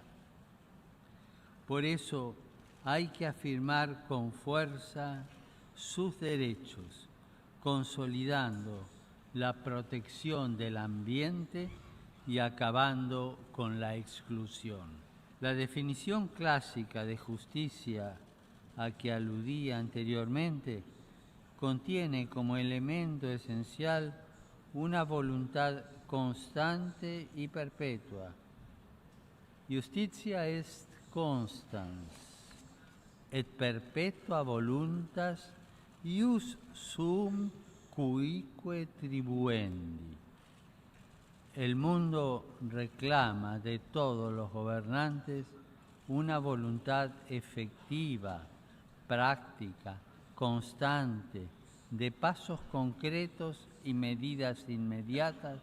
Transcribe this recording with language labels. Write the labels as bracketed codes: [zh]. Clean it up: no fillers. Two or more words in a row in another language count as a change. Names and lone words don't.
[es] Por eso hay que afirmar con fuerza sus derechos, consolidando la protección del ambiente y acabando con la exclusión. La definición clásica de justicia a que aludía anteriormente contiene como elemento esencial una voluntad constante y perpetua. [la] Justitia est constans, et perpetua voluntas ius sum cuique tribuendi. [es] El mundo reclama de todos los gobernantes una voluntad efectiva, práctica, constante, de pasos concretos y medidas inmediatas